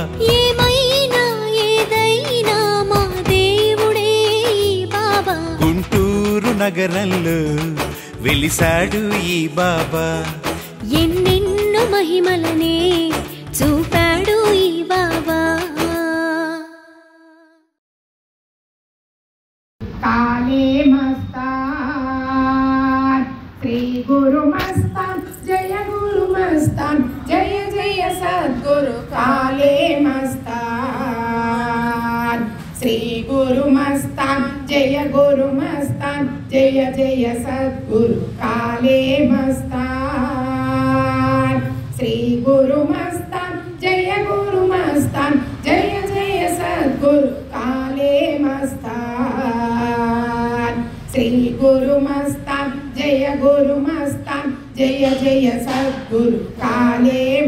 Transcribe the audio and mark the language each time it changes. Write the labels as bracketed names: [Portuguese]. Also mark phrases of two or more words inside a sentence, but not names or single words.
[Telugu] ఏమైనా ఏదైనా మా దేవుడే ఈ బాబా గుంటూరు నగరంలో వెలిసాడు ఈ బాబా ఎన్నెన్నో మహిమలనే చూపాడు ఈ బాబా [Sanskrit] काले मस्तान श्री गुरु मस्तान जय गुरु मस्तान जय जय सद्गुरु काले मस्तान श्री गुरु मस्तान जय गुरु मस्तान जय जय सद्गुरु काले मस्तान श्री गुरु मस्तान जय गुरु मस्तान जय जय सद्गुरु काले मस्तान श्री गुरु मस्तान जय गुरु मस्तान जय जय सद्गुरु काले